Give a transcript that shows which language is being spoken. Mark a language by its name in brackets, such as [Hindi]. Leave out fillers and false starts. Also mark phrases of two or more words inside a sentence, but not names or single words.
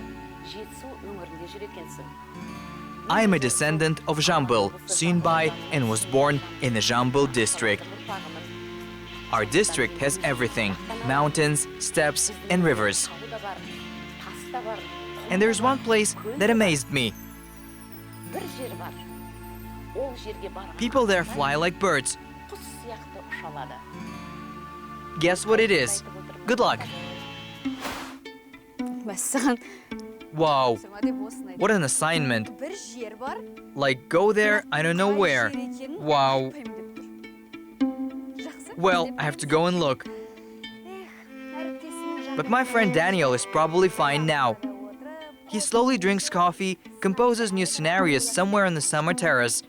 [English] I am a descendant of Jambul, seen by and was born in the Jambul district. Our district has everything: mountains, steppes, and rivers. And there's one place that amazed me. [Kazakh] ол жерге барған [English] People there fly like birds. [Kazakh] құс сияқты ұша алады. [English] Guess what it is? Good luck. [Kazakh] мәссаған [English] Wow, what an assignment. [Kazakh] бір жер бар [English] Like go there, I don't know where. Wow. Well, I have to go and look. But my friend Daniel is probably fine now. He slowly drinks coffee, composes new scenarios somewhere on the summer terrace.